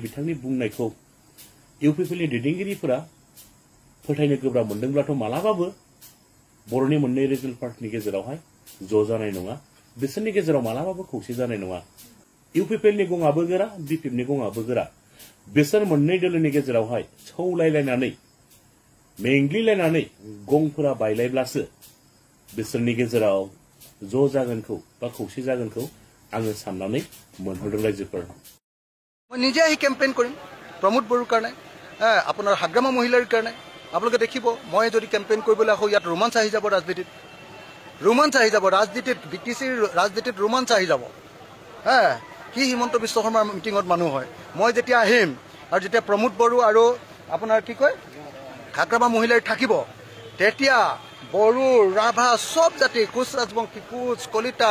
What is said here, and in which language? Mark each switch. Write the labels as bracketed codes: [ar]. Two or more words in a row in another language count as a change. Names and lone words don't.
[brx] बिथांनि बुंनायखौ इउपिपिएलनि दैदेनगिरिफोरा फोथायनो गोब्राब मोनदोंब्लाथ' मालाबाबो बर'नि मोननै रिजनाल पार्टिनि गेजेरावहाय ज' जानाय नङा बिसोरनि गेजेराव मालाबाबो खौसे जानाय नङा इउपिपिएलनि गङाबो गोरा बिपिएफनि गङाबो गोरा बिसोर मोननै दोलोनि गेजेरावहाय सौलायलायनानै मेंग्लिलायनानै गंफोरा बायलायब्लासो बिसोरनि गेजेराव ज' जागोनखौ बा खौसे जागोनखौ आङो साननानै मोनहरदों रायजोफोर [as] মই নিজে আহি কেম্পেইন কৰিম প্ৰমোদ বড়োৰ কাৰণে আপোনাৰ হাগ্ৰামা মহিলাৰ কাৰণে আপোনালোকে দেখিব মই যদি কেম্পেইন কৰিবলৈ আহোঁ ইয়াত ৰোমাঞ্চ আহি যাব ৰাজনীতিত বিটিচিৰ ৰাজনীতিত ৰোমাঞ্চ আহি যাব কি হিমন্ত বিশ্ব শৰ্মাৰ মিটিঙত মানুহ হয় মই যেতিয়া আহিম আৰু যেতিয়া প্ৰমোদ বড়ো আৰু আপোনাৰ কি কয় হাগ্ৰামা মহিলাৰ থাকিব তেতিয়া বড়ো ৰাভা সব জাতি কোচ ৰাজবংশী কোচ কলিতা